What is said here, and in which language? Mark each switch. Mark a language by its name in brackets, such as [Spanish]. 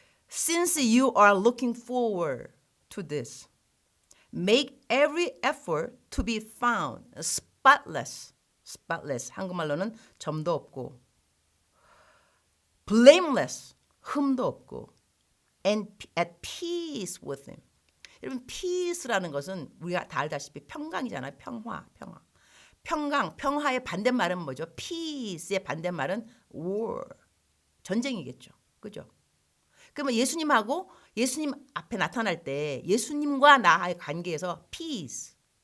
[English] Since you are looking forward to this, make every effort to be found spotless. spotless. [Korean] 한국말로는 점도 없고 blameless. 흠도 없고 [English] and at peace with him. [Korean] 여러분 peace라는 것은 우리가 다 알다시피 평강이잖아요. 평화. 평강, 평화의 반대말은 뭐죠? peace의 반대말은 war. 전쟁이겠죠. 그죠? 그러면 예수님하고 예수님 앞에 나타날 때 예수님과 나의 관계에서 peace.